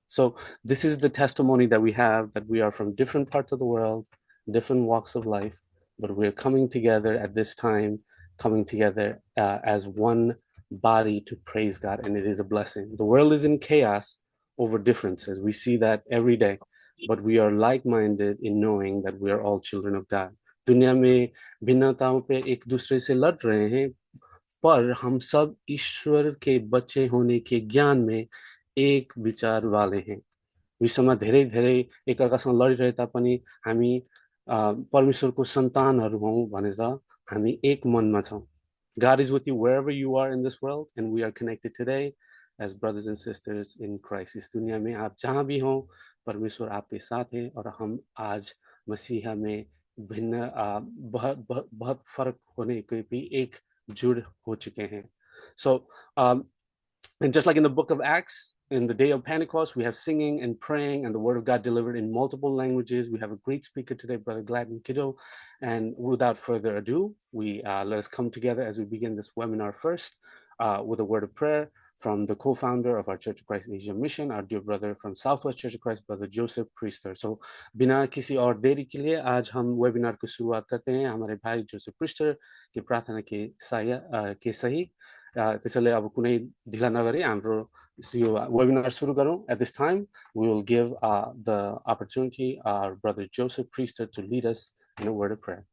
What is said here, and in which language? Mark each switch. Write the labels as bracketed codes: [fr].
[en] So this is the testimony that we have, that we are from different parts of the world, different walks of life, but we're coming together at this time, coming together as one body to praise God, and it is a blessing. The world is in chaos over differences. We see that every day, but we are like-minded in knowing that we are all children of God. [hi] दुनिया में भिन्नताओं पे एक दूसरे से लड़ रहे हैं, पर हम सब ईश्वर के बच्चे होने के ज्ञान में एक विचार वाले हैं। [ne] विश्वमा धेरै धेरै एकअर्कासँग लडिरहे तापनि हामी परमेश्वरको सन्तानहरू हौं भनेर हामी एक मनमा छौं। [en] God is with you wherever you are in this world, and we are connected today as brothers and sisters in Christ. [hi] इस दुनिया में आप जहां भी हों, परमेश्वर आपके साथ है और हम आज मसीहा में भिन्न बहुत फर्क होने के भी एक जुड़ हो चुके हैं। [en] So and just like in the book of Acts, in the day of Pentecost, we have singing and praying and the word of God delivered in multiple languages. We have a great speaker today, Brother Gladden Kiddo. And without further ado, let us come together as we begin this webinar first with a word of prayer from the co-founder of our Church of Christ Asia Mission, our dear brother from Southwest Church of Christ, Brother Joseph Priester. [hi] So बिना किसी और देरी के लिए आज हम webinar को शुरुआत करते हैं हमारे भाई जोसेफ प्रिस्टर की प्रार्थना के सही। [ne] त्यसैले अब कुनै ढिला नगरी हाम्रो यो webinar सुरु गरौँ। [en] At this time, we will give the opportunity our brother Joseph Priester to lead us in a word of prayer.